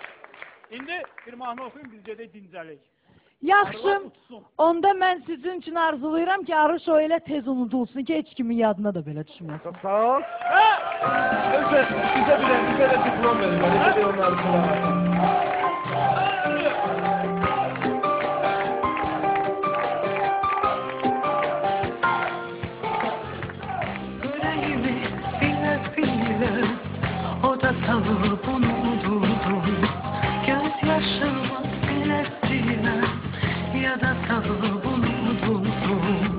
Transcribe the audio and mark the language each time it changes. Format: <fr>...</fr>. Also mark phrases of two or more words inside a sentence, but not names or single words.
<az>İndi bir mahnı oxuyun, biz gedək dincəlik. Yaxşı, onda mən sizin üçün arzulayıram ki, Arı Show elə tez unudulsun ki, heç kimin yadına da belə düşməsin. Sağ ol. Bizə bir diplom verin.</az> <tr>Salıp unuturdum gözyaşıma selesiyle ya da salıp unuturdum</tr>